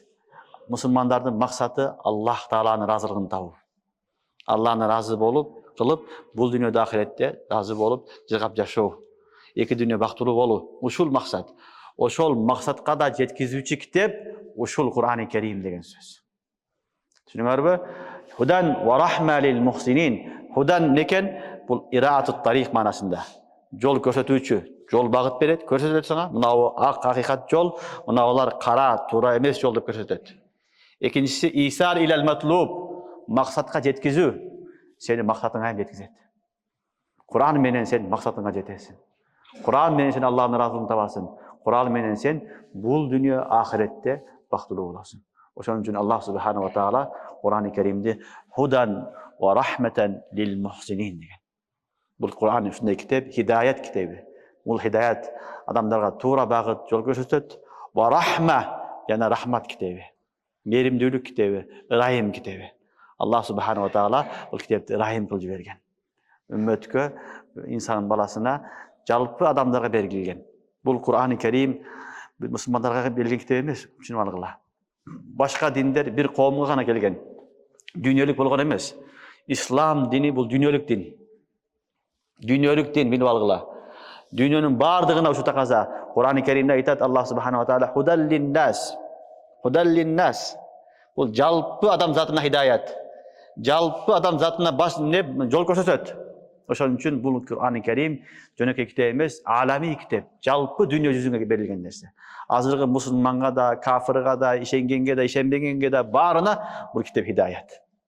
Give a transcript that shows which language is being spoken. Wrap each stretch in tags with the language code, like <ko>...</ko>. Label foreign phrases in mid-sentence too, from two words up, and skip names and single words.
<ky>Мусулмандардын максаты Аллах Тааланын разылыгын табуу. Алланы разы болуп, кылып, бул дүйнөдө ахиретте разы болуп, жыгап жашоо. Эки дүйнө бактылуу болуу. Ушул максат. Ошол максатка да жеткизүүчү китеп ушул Кур'ан-ы Керим деген сөз. Түшүнүңөрбү?</ky> <ar>هدى ورحمة للمحسنين.</ar> <ky>Худан некен? Бул</ky> <ar>إراءة الطريق</ar> <ky>манасында. Жол көрсөтүүчү, жол багыт берет, көрсөтөт сага. Мынау ак акыйкат жол, мынаулар кара, туура эмес жол деп көрсөтөт. Экинчиси</ky> <ar>إيصال إلى المطلوب,</ar> <ky>максатка жеткизүү. Сени максатыңа жеткизет. Кур'ан менен сен максатыңа жетесиң. Кур'ан менен сен Аллахтын разылыгын табасың. Кур'ан менен сен бул дүйнө ахиретте бактылуу болосуң. Ошон үчүн Аллах</ky> <ar>سبحانه وتعالى</ar> <ky>Кур'ан-ы Керимди</ky> <ar>هدى ورحمة للمحسنين</ar> <ky>деген. Бул Кур'ан ушундай китеп, хидаят китеби. Бул хидаят адамдарга туура багыт жол көрсөтөт.</ky> <ar>ورحمة</ar> <ky>жана рахмат китеби. Меримдүүлүк китеби, рахим китеби. Аллах</ky> <ar>سبحانه وتعالى</ar> <ky>бул китепти рахим кылып жиберген. Үммөткө, инсан баласына, жалпы адамдарга берилген. Бул Кур'ан-ы Керим мусулмандарга берилген китеп эмес, түшүнүп алгыла. Башка диндер бир коомго гана келген. Дүйнөлүк болгон эмес. Ислам дини бул дүйнөлүк дин. Дүйнөлүк дин, билип алгыла. Дүйнөнүн бардыгына ушу таказа. Кур'ан-ы Керимде айтат Аллах</ky> <ar>سبحانه وتعالى هدى للناس. هدى للناس.</ar> <ky>Бул жалпы адам затына хидаят. Жалпы адам затына жол көрсөтөт. Ошон үчүн бул Кур'ан-ы Керим жөнөкөй китеп эмес, алами китеп. Жалпы дүйнө жүзүнгө берилген нерсе. Азыркы мусулманга да, кафирга да, ишенгенге да, ишенбегенге да баарына бул китеп хидаят.</ky>